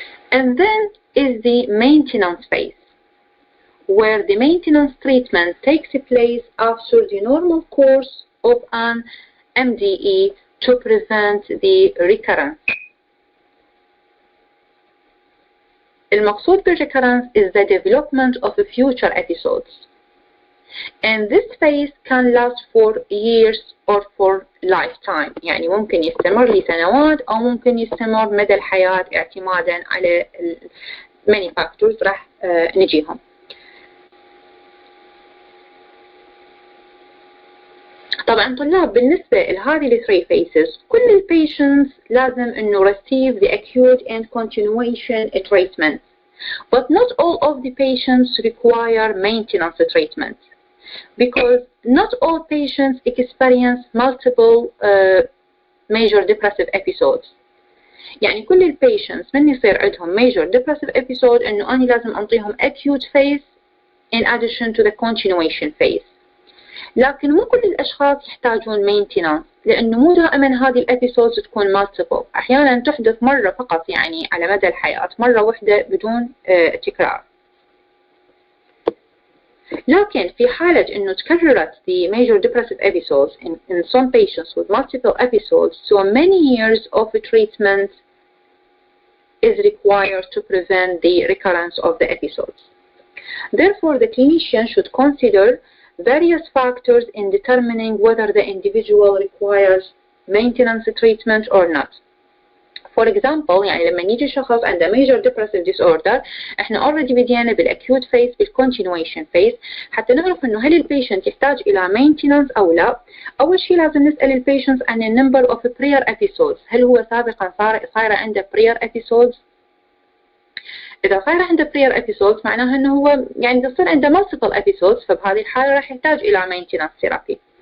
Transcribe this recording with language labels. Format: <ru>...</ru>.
<en>And then is the maintenance phase, where the maintenance treatment takes place after the normal course of an MDE to prevent the recurrence. المقصود بالrecurrence is the development of future episodes. And this phase can last for years or for lifetime.</en> <ar>يعني ممكن يستمر لسنوات أو ممكن يستمر مدى الحياة اعتمادا على many factors راح نجيهم. طبعا طلاب بالنسبة لهذه الثري phases كل البيشنتس لازم انه</ar> <en>receive the acute and continuation treatment, but not all of the patients require maintenance treatment because not all patients experience multiple major depressive episodes.</en> <ar>يعني كل البيشنتس من يصير عندهم major depressive episode انه أنا لازم انطيهم acute phase in addition to the continuation phase. لكن مو كل الأشخاص يحتاجون maintenance، لأنه مو دائما هذه الأبيسودز تكون multiple، أحيانا تحدث مرة فقط يعني على مدى الحياة، مرة واحدة بدون تكرار. لكن في حالة إنه تكررت</ar> <en>the major depressive episodes in some patients with multiple episodes, so many years of treatment is required to prevent the recurrence of the episodes. Therefore, the clinician should consider various factors in determining whether the individual requires maintenance treatment or not. For example,</en> <ar>يعني لما يجي شخص عنده major depressive disorder احنا already بدينا بالacute phase بالcontinuation phase حتى نعرف انه هل البيشنت يحتاج الى maintenance او لا. اول شيء لازم نسأل البيشنت عن number of prior episodes، هل هو سابقا صاير عنده prior episodes؟ إذا صار عنده prior episodes معناها إنه هو يعني تصير عنده multiple episodes، فبهذه الحالة راح يحتاج إلى maintenance therapy.</ar>